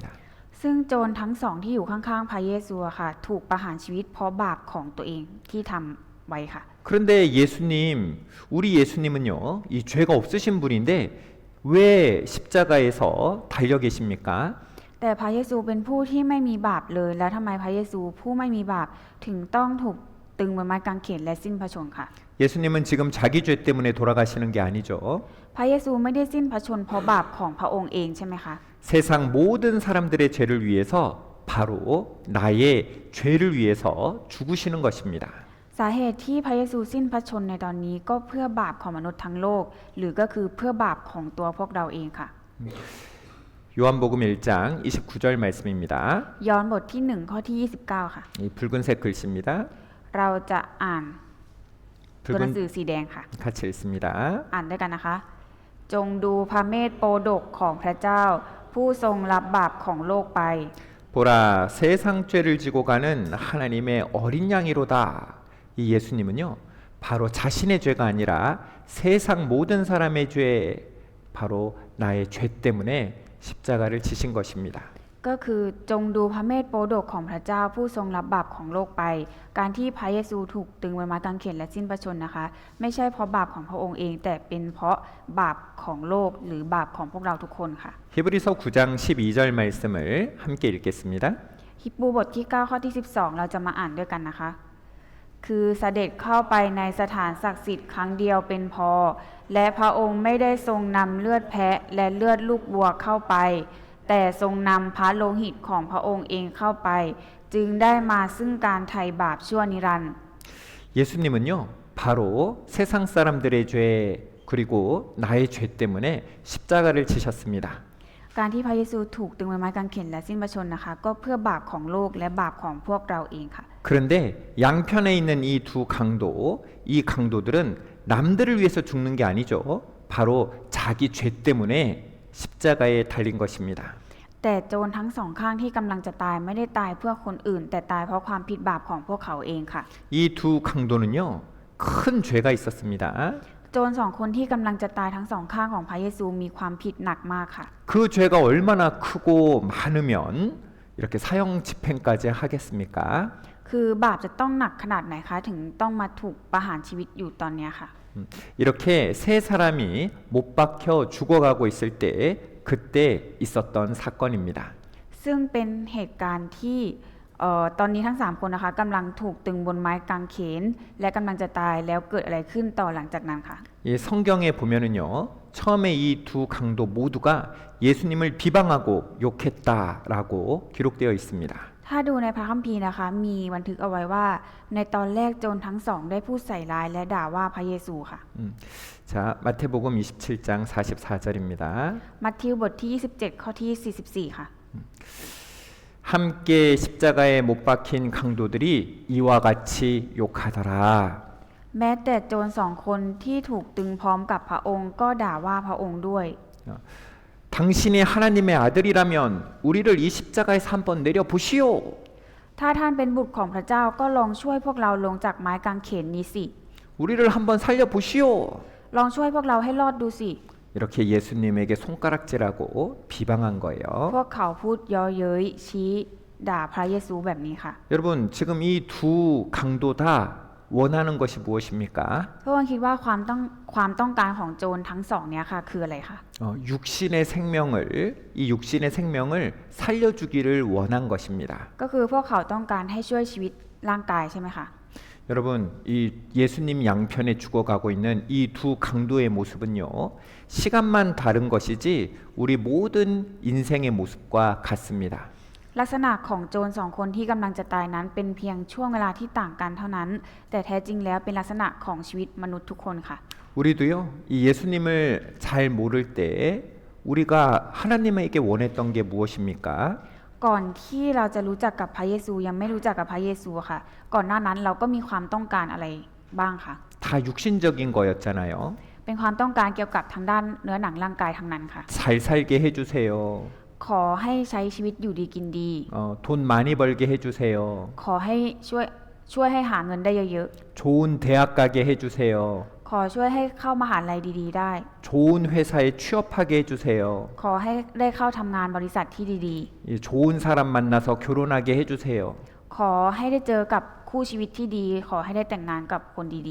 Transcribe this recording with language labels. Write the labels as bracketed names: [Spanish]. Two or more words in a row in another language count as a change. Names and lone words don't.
[Thai] ซึ่งโจรทั้งสองที่อยู่ข้างๆพระเยซูอะค่ะถูกประหารชีวิตเพราะบาปของตัวเองที่ทำไว้ค่ะ [Korean] 그런데 예수님, 우리 예수님은요, 이 죄가 없으신 분인데 왜 십자가에서 달려 계십니까? [Thai] แต่พระเยซูเป็นผู้ที่ไม่มีบาปเลยแล้วทำไมพระเยซูผู้ไม่มีบาปถึงต้องถูกตึงบนไม้กางเขนและสิ้นพระชนม์ค่ะ [Korean] 예수님은 지금 자기 죄 때문에 돌아가시는 게 아니죠. [Thai] พระเยซูไม่ได้สิ้นพระชนม์เพราะบาปของพระองค์เองใช่ไหมคะ [Korean] 세상 모든 사람들의 죄를 위해서 바로 나의 죄를 위해서 죽으시는 것입니다. [Thai] สาเหตุที่พระเยซูสิ้นพระชนม์ในตอนนี้ก็เพื่อบาปของมนุษย์ทั้งโลก หรือก็คือเพื่อบาปของตัวพวกเราเองค่ะ [Korean] 요한복음 1장 29절 말씀입니다. [Thai] ย้อนบทที่1ข้อที่29ค่ะ [Korean] 이 붉은색 글씨입니다. [Thai] เราจะอ่านตัวหนังสื [Korean] 붉은 [Thai] อสีแดงค่ะ [Korean] 같이 읽습니다. [Thai] อ่านด้วยกันนะคะ จงดูพระเมธโปรดกของพระเจ้า ผู้ทรงรับบาปของโลกไป [Korean] 보라 세상 죄를 지고 가는 하나님의 어린 양이로다. 이 예수님은요, 바로 자신의 죄가 아니라 세상 모든 사람의 죄, 바로 나의 죄 때문에 십자가를 지신 것입니다. [Thai] ก็คือจงดูพระเมธโปรดกของพระเจ้าผู้ทรงรับบาปของโลกไป การที่พระเยซูถูกตึงบนไม้กางเขนและสิ้นพระชนม์นะคะ ไม่ใช่เพราะบาปของพระองค์เอง แต่เป็นเพราะบาปของโลกหรือบาปของพวกเราทุกคนค่ะ [Korean] 히브리서 9장 12절 말씀을 함께 읽겠습니다. [Thai] ฮิบรูบทที่9ข้อที่12เราจะมาอ่านด้วยกันนะคะ คือเสด็จเข้าไปในสถานศักดิ์สิทธิ์ครั้งเดียวเป็นพอ และพระองค์ไม่ได้ทรงนำเลือดแพะและเลือดลูกวัวเข้าไป แต่ทรงนำพระโลหิตของพระองค์เองเข้าไป จึงได้มาซึ่งการไถ่บาปชั่วนิรันดร์ [Korean] 예수님은요, 바로 세상 사람들의 죄 그리고 나의 죄 때문에 십자가를 지셨습니다. [Thai] การที่พระเยซูถูกตึงบนไม้กางเขนและสิ้นพระชนม์นะคะ ก็เพื่อบาปของโลกและบาปของพวกเราเองค่ะ [Korean] 그런데 양편에 있는 이 두 강도, 이 강도들은 남들을 위해서 죽는 게 아니죠. 바로 자기 죄 때문에 십자가에 달린 것입니다. [Thai] แต่โจรทั้งสองข้างที่กำลังจะตายไม่ได้ตายเพื่อคนอื่น แต่ตายเพราะความผิดบาปของพวกเขาเองค่ะ [Korean] 이 두 강도는요, 큰 죄가 있었습니다. [Thai] โจรสองคนที่กำลังจะตายทั้งสองข้างของพระเยซูมีความผิดหนักมากค่ะ [Korean] 그 죄가 얼마나 크고 많으면 이렇게 사형 집행까지 하겠습니까? [Thai] คือบาปจะต้องหนักขนาดไหนคะถึงต้องมาถูกประหารชีวิตอยู่ตอนเนี้ยค่ะ [Korean] 이렇게 세 사람이 못 박혀 죽어가고 있을 때 그때 있었던 사건입니다. [Thai] ซึ่งเป็นเหตุการณ์ที่ตอนนี้ทั้ง3คนนะคะกำลังถูกตึงบนไม้กางเขนและกำลังจะตายแล้วเกิดอะไรขึ้นต่อหลังจากนั้นค่ะ [Korean] 이 성경에 보면은요, 처음에 이 두 강도 모두가 예수님을 비방하고 욕했다라고 기록되어 있습니다. [Thai] ถ้าดูในพระคัมภีร์นะคะมีบันทึกเอาไว้ว่า ในตอนแรกโจรทั้งสองได้พูดใส่ร้ายและด่าว่าพระเยซูค่ะ [Korean] 자, 마태복음 27장 44절입니다. [Thai] มัทธิวบทที่27ข้อที่44ค่ะ [Korean] 함께 십자가에 못 박힌 강도들이 이와 같이 욕하더라. [Thai] แม้แต่โจรสองคนที่ถูกตึงพร้อมกับพระองค์ก็ด่าว่าพระองค์ด้วย [Korean] 당신이 하나님의 아들이라면 우리를 이 십자가에서 한번 내려 보시오. [Thai] ถ้าท่านเป็นบุตรของพระเจ้าก็ลองช่วยพวกเราลงจากไม้กางเขนนี้สิ [Korean] 우리를 한번 살려 보시오. [Thai] ลองช่วยพวกเราให้รอดดูสิ [Korean] 이렇게 예수님에게 손가락질하고 비방한 거예요. [Thai] พวกเขาพูดเย้อเย้ยชี้ด่าพระเยซูแบบนี้ค่ะ [Korean] 여러분, 지금 이 두 강도 다 원하는 것이 무엇입니까? [Thai] พวกคุณคิดว่าความต้องการของโจรทั้งสองเนี้ยค่ะคืออะไรคะ [Korean] 육신의 생명을 이 육신의 생명을 살려주기를 원한 것입니다. [Thai] ก็คือพวกเขาต้องการให้ช่วยชีวิตร่างกายใช่ไหมคะ [Korean] 여러분, 이 예수님 양편에 죽어가고 있는 이 두 강도의 모습은요, 시간만 다른 것이지 우리 모든 인생의 모습과 같습니다. [Thai] ลักษณะของโจรสองคนที่กำลังจะตายนั้นเป็นเพียงช่วงเวลาที่ต่างกันเท่านั้น แต่แท้จริงแล้วเป็นลักษณะของชีวิตมนุษย์ทุกคนค่ะ [Korean] 우리도요, 이 예수님을 잘 모를 때 우리가 하나님에게 원했던 게 무엇입니까? [Thai] ก่อนที่เราจะรู้จักกับพระเยซูยังไม่รู้จักกับพระเยซูค่ะ ก่อนหน้านั้นเราก็มีความต้องการอะไรบ้างคะ [Korean] 다 육신적인 거였잖아요. [Thai] เป็นความต้องการเกี่ยวกับทางด้านเนื้อหนังร่างกายทั้งนั้นค่ะ [Korean] 잘 살게 해주세요. [Thai] ขอให้ใช้ชีวิตอยู่ดีกินดี [Korean] 돈 많이 벌게 해주세요. [Thai] ขอให้ช่วยให้หาเงินได้เยอะ [Korean] 좋은 대학 가게 해주세요. [Thai] ๆ ขอช่วยให้เข้ามหาลัยดีๆได้ [Korean] 좋은 회사에 취업하게 해주세요. [Thai] ขอให้ได้เข้าทำงานบริษัทที่ดี [Korean] 좋은 사람 만나서 결혼하게 해주세요. [Thai] ๆ ขอให้ได้เจอกับคู่ชีวิตที่ดี ขอให้ได้แต่งงานกับคนดี